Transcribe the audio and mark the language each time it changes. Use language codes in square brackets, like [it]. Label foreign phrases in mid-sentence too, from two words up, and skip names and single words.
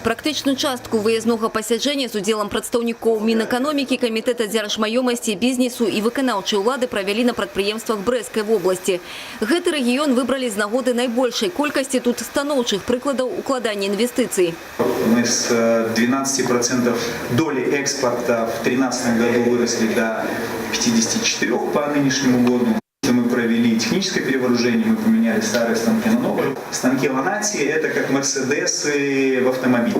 [be] Практичную частку выездного пасяджэння з удзелам прадстаўнікоў Мінэканомікі, Камітэта дзяржмаёмасці, бізнесу і выканаўчай улады правялі на прадпрыемствах Брэсцкай вобласці. Гэты рэгіён выбралі з нагоды найбольшай колькасці тут станоўчых прыкладаў укладання інвестыцый. [ru] Мы с 12% доли экспорта в 2013 году выросли до 54% по нынешнему году. Мы провели техническое перевооружение, мы поменяли старые станки на новые. Станки Ланати – это как Мерседесы в автомобилях.